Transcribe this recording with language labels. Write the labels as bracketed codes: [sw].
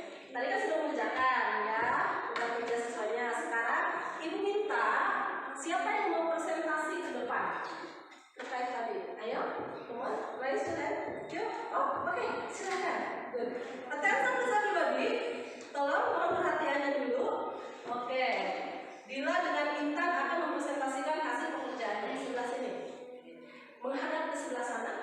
[id] Tadi kan sudah mengerjakan ya, udah kerja siswanya. Sekarang ibu minta siapa yang mau presentasi ke depan terkait tadi? [en] Ayo, come on, raise your hand. [id] Yuk, oke, silakan. [en] Good. Attention please everybody. [id] Tolong mohon perhatiannya dulu. Oke. Dila dengan Intan akan mempresentasikan hasil pekerjaannya di sebelah sini. Menghadap ke sebelah sana.